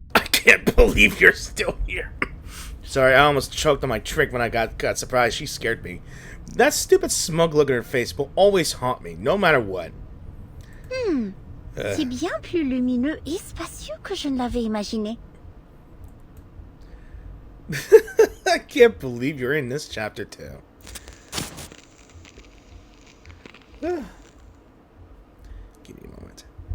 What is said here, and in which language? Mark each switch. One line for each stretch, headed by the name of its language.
English: I can't believe you're still here. Sorry, I almost choked on my trick when I got surprised. She scared me. That stupid smug look in her face will always haunt me, no matter what.
French: C'est bien plus lumineux et spacieux que je ne l'avais imaginé.
English: I can't believe you're in this chapter too. Give me a moment.